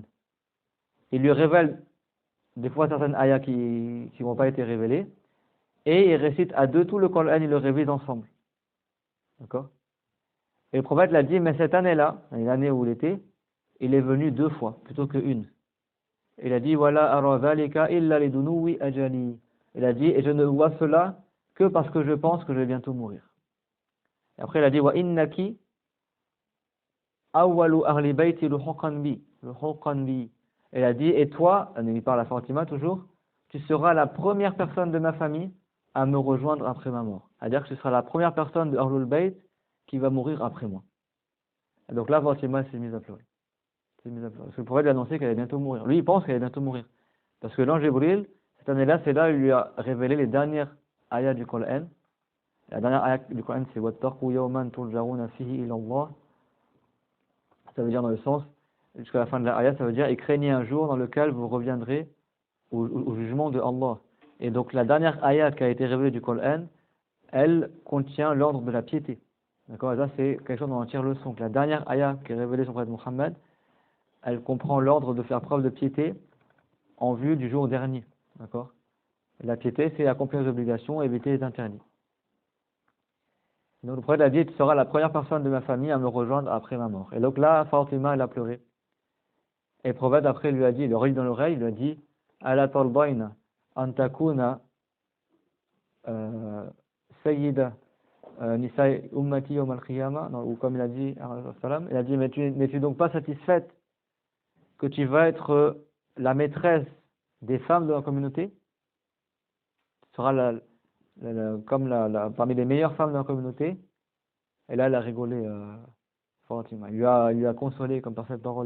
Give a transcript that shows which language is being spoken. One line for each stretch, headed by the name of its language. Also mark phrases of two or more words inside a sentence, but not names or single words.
French: Il lui révèle des fois certaines ayats qui n'ont pas été révélées et il récite à deux tout le Coran, ils le révisent ensemble. D'accord? Et le prophète l'a dit, mais cette année-là, l'année où il était, il est venu 2 fois plutôt qu'une. Il a dit, voilà,
Arabic: أرى ذلك إلا لدنو أجلي.
French: Il a dit, et je ne vois cela que parce que je pense que je vais bientôt mourir. Et après, il a dit,
Arabic: وإنك أول أهل بيتي لحوقا بي.
French: Il a dit, et toi, il parle à Fatima toujours, tu seras la première personne de ma famille à me rejoindre après ma mort. C'est-à-dire que tu seras la première personne de
Arabic: أهل البيت
French: qui va mourir après moi. Et donc là, Fatima s'est mise à pleurer. Parce que le prophète lui a annoncé qu'elle allait bientôt mourir. Lui, il pense qu'elle allait bientôt mourir. Parce que l'ange Jibril, cette année-là, c'est là où il lui a révélé les dernières ayats du Coran. La dernière ayat du Coran, c'est
Arabic: واتقوا يوما ترجعون فيه إلى الله.
French: Ça veut dire dans le sens, jusqu'à la fin de la ayat, ça veut dire et craignez un jour dans lequel vous reviendrez au jugement de Allah. Et donc la dernière ayat qui a été révélée du Coran, elle contient l'ordre de la piété. D'accord? Et ça, c'est quelque chose dont on tire leçon. Que la dernière ayat qui est révélée sur le prophète Mohammed, elle comprend l'ordre de faire preuve de piété en vue du jour dernier. D'accord? La piété, c'est accomplir les obligations et éviter les interdits. Donc le prophète a dit, tu seras la première personne de ma famille à me rejoindre après ma mort. Et donc là, Fatima, elle a pleuré. Et le prophète après lui a dit, il lui a dit dans l'oreille, il lui a dit,
Arabic: ألا ترضين أن تكوني سيدة نساء أمتي يوم القيامة,
French: ou comme il a dit, il a dit, mais tu n'es donc pas satisfaite que tu vas être la maîtresse des femmes de la communauté? Tu seras parmi les meilleures femmes de la communauté. Et là, elle a rigolé, Fatima. Il lui a consolé comme par cette parole-là.